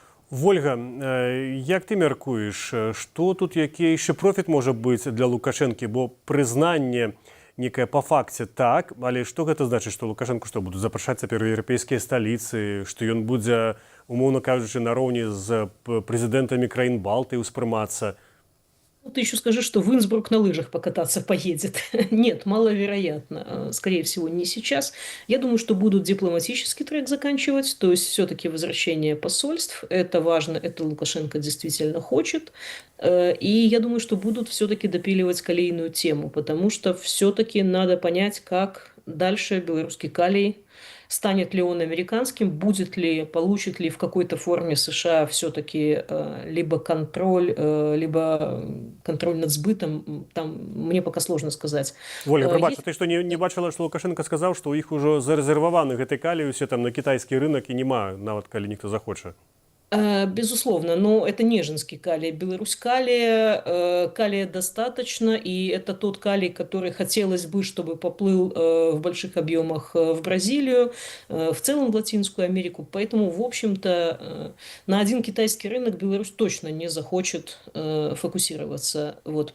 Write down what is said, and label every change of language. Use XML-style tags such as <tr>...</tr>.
<be>Вольга, як ты мяркуеш, што тут які яшчэ профіт можа быць для Лукашэнкі, бо прызнанне некае па факце так, але што гэта значыць, што Лукашэнку што будуць запрашаць цяпер еўрапейскія сталіцы, што ён будзе, умоўна кажучы, нароўні з прэзідэнтамі краін Балтыі ўспрымацца?</be> <ru>Ты еще скажи, что в Инсбрук на лыжах покататься поедет. Нет, маловероятно. Скорее всего, не сейчас. Я думаю, что будут дипломатический трек заканчивать, то есть все-таки возвращение посольств. Это важно, это Лукашенко действительно хочет. И я думаю, что будут все-таки допиливать калийную тему, потому что все-таки надо понять, как дальше белорусский калий, станет ли он американским, будет ли, получит ли в какой-то форме США все-таки либо контроль над сбытом, там мне пока сложно сказать.</ru> <be>Воля, прабачце, ты што не бачила, што Лукашенко сказаў, што ў іх ужо зарэзерваваны гэты калій усе там на кітайскі рынок і няма, нават калі ніхто захоча?</be> <ru>Безусловно, но это неженский калий. Беларусь калия достаточно, и это тот калий, который хотелось бы, чтобы поплыл в больших объемах в Бразилию, в целом в Латинскую Америку. Поэтому, в общем-то, на один китайский рынок Беларусь точно не захочет фокусироваться. Вот.</ru>